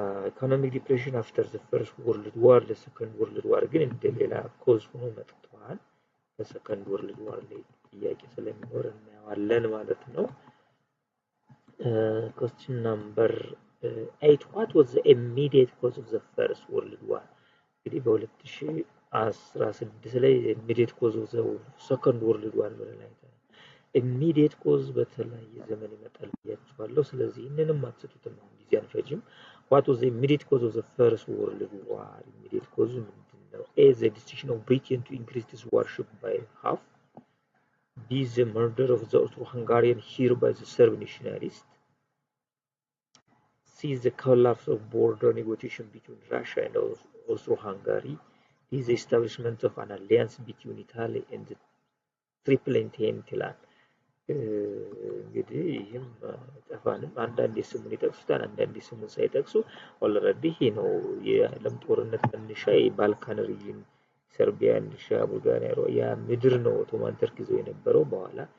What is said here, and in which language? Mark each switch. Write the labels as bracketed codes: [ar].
[am] ኢኮኖሚክ ዲፕሬሽን አፍተር ዘ ፈርስት ወርልድ ዋር ለሰከንድ ወርልድ ዋር ግን እንደሌላ ኮዝ ሆኖ መጥቷል። በሰከንድ ወርልድ ዋር ላይ ጥያቄ ስለሚኖር እናያለን ማለት ነው። [en] question number 8. What was the immediate cause of the first world war? እንግዲህ በ2016 ላይ immediate cause of the second world war ላይ immediate cause [am] በተለያየ ዘመን ይመጣል ብያችኋለሁ። ስለዚህ እነንም አትሰጡትም አሁን ጊዜ አንፈጅም። [en] What was the immediate cause of the first world war? Immediate cause [am] ምንድነው? [en] A. The decision of Britain to increase its warship by half. B. The murder of the Austro-Hungarian hero by the Serb nationalists. C. The collapse of border negotiation between Russia and Austro-Hungary. D. The establishment of an alliance between Italy and the Triple Entente. [am] እንግዲህ ይህም ጠፋንም አንዳንድ ስሙን ይጠቅሱታል፣ አንዳንድ ስሙን ሳይጠቅሱ ኦልሬዲ ይሄ ነው የዓለም ጦርነት መነሻ የባልካን ሪጅን ሰርቢያ፣ ሩሲያ፣ ቡልጋሪያ ያ ምድር ነው ኦቶማን ተርክ ይዘው የነበረው። በኋላ